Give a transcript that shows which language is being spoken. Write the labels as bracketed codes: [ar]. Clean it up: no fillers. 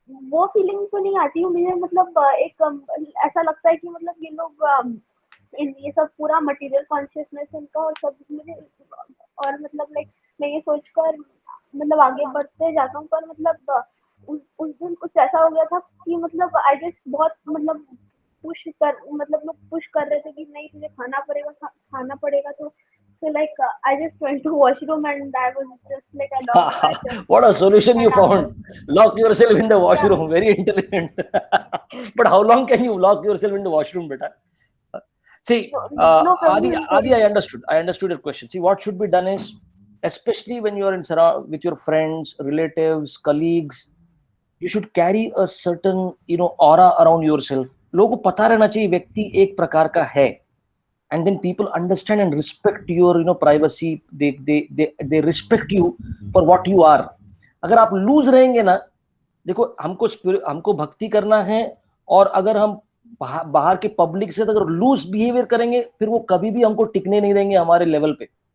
[hi] वो फीलिंग तो नहीं आती है मुझे, मतलब एक ऐसा लगता है कि मतलब ये लोग ये सब पूरा मटेरियल कॉन्शियसनेस इनका और सब मुझे, और मतलब लाइक मैं ये सोचकर मतलब आगे बढ़ते जाता हूँ, पर मतलब उस दिन कुछ ऐसा हो गया था कि मतलब आई जस्ट बहुत मतलब मतलब लोग पुश कर रहे थे कि नहीं तुझे खाना पड़ेगा, खाना पड़ेगा, तो [en] so like I just went to washroom and I was just like I locked myself What a solution you and I was found. Lock yourself in the yeah. washroom. Very intelligent. But how long can you lock yourself in the washroom, beta? See, No, Adi, I understood. I understood your question. See, what should be done is, especially when you are in with your friends, relatives, colleagues, you should carry a certain, aura around yourself. [hi] लोगों को पता रहना चाहिए व्यक्ति एक प्रकार का है, [en] and then people understand and respect your, privacy. They respect you for what you are. [hi] अगर आप लूज रहेंगे ना, देखो हमको भक्ति करना है, और अगर हम बाहर के पब्लिक से अगर लूज बिहेवियर करेंगे, फिर वो कभी भी हमको टिकने नहीं देंगे हमारे लेवल पे।